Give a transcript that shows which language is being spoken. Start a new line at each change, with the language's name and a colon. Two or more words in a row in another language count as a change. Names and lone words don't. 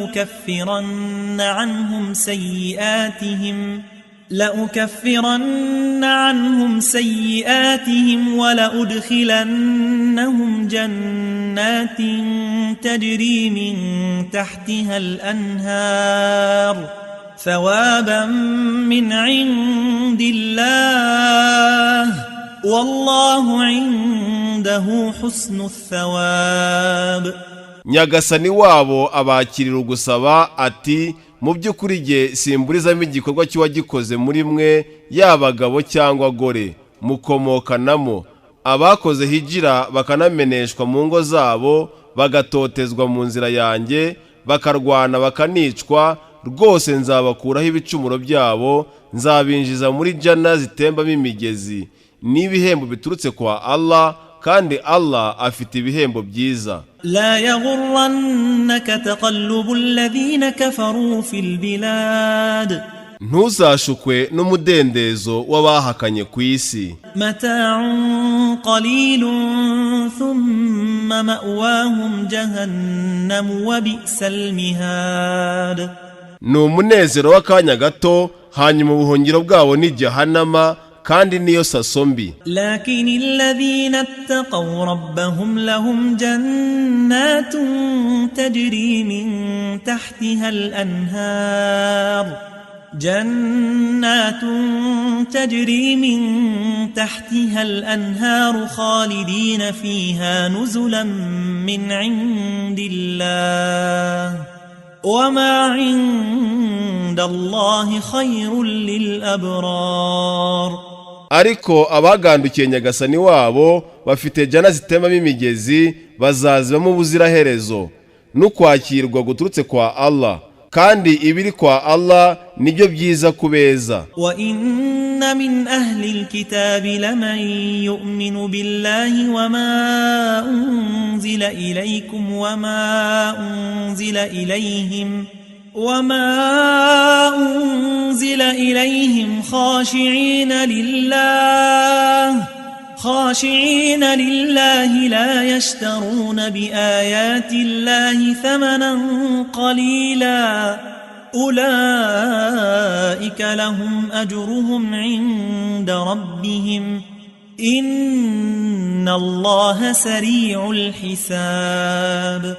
Arabic: لأكفرن عنهم سيئاتهم ولأدخلنهم جنات تجري من تحتها الأنهار ثوابا من عند الله والله عنده حسن الثواب.
Kinyarwanda: Nyagasani wabo abakirira ugusaba ati mu by'ukuri jye simburizamo igikorwa cy'uwagikoze muri mwe y'abagabo cyangwa gore mukomokanamo, abakoze hijira bakanameneshwa mu ngo zabo bagatotezwa mu nzira yanjye bakarwana bakanicwa, rwose nzabakuraho ibicumuro byabo, nzabinjiza muri jana zitembamo imigezi n'ibihembo biturutse kwa Allah, kandi Allah afite ibihembo byiza.
Arabic: لا يغرنك تقلب الذين كفروا في البلاد.
Kinyarwanda: ntuzashukwe n'umudendezo w'abahakanye ku isi.
Arabic: متاع قليل ثم مأواهم جهنم وبئس المهاد.
Kinyarwanda: ni umunezero w'akanya gato, hanyuma ubuhungiro bwabo ni Jahannama, kandi niyo saso mbi.
Arabic: لكن الذين اتقوا ربهم لهم جنات تجري من تحتها الأنهار خالدين فيها نزلا من عند الله وما عند الله خير للأبرار.
Kinyarwanda: Ariko abagandukiye Nyagasani wabo bafite jana zitemamo imigezi, bazazibamo ubuziraherezo n'ukwakirwa guturutse kwa Allah, kandi ibiri kwa Allah nibyo byiza kubeza.
Arabic: وإن من أهل الكتاب لمن يؤمن بالله وما أنزل إليكم وما أنزل إليهم خاشعين لله لا يشترون بآيات الله ثمنا قليلا أولئك لهم أجرهم عند ربهم إن الله سريع الحساب.